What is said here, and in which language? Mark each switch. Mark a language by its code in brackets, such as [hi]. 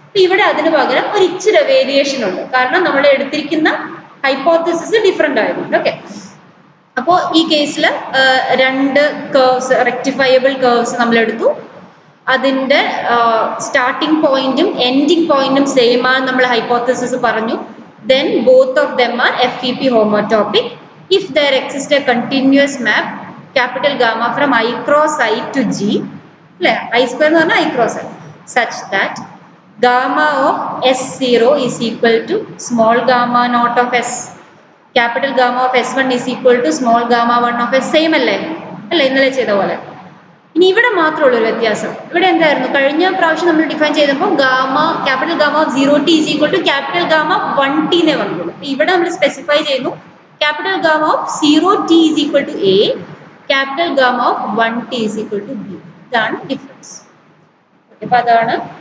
[ml] ഇവിടെ അതിന് പകരം ഒരു ഇച്ചിരി വേരിയേഷൻ ഉണ്ട്, കാരണം നമ്മൾ എടുത്തിരിക്കുന്ന ഹൈപ്പോത്തസിസ് ഡിഫറെന്റ് ആയതുകൊണ്ട്. ഓക്കെ, അപ്പോൾ ഈ കേസിൽ 2 കർവ്സ്, റെക്ടിഫയബിൾ കർവ്സ് നമ്മൾ എടുത്തു. അതിന്റെ സ്റ്റാർട്ടിംഗ് പോയിന്റും എൻഡിങ് പോയിന്റും സെയിം ആണ് നമ്മൾ ഹൈപ്പോത്തസിസ് പറഞ്ഞു. [en] Then both of them are FEP homotopic if there exists a continuous map capital gamma from I cross I to G, I square [ml] എന്ന് പറഞ്ഞാൽ [en] I cross I, such that gamma of S0 is equal to small gamma naught of S, capital gamma of S1 is equal to small gamma 1 of S. [ml] Same അല്ലേ ഇന്നലെ ചെയ്ത പോലെ. ഇനി ഇവിടെ മാത്രമുള്ളൊരു വ്യത്യാസം, ഇവിടെ എന്തായിരുന്നു, കഴിഞ്ഞ പ്രാവശ്യം നമ്മൾ ഡിഫൈൻ ചെയ്തപ്പോൾ gamma [en] capital gamma of 0t is equal to capital gamma 1t [ml] എന്നേ പറഞ്ഞുള്ളൂ. ഇവിടെ നമ്മൾ സ്പെസിഫൈ ചെയ്യുന്നു [en] Capital gamma of 0t is equal to A, capital gamma of 1t is equal to B. [ml] ഇതാണ് ഡിഫറൻസ്. അപ്പൊ അതാണ്.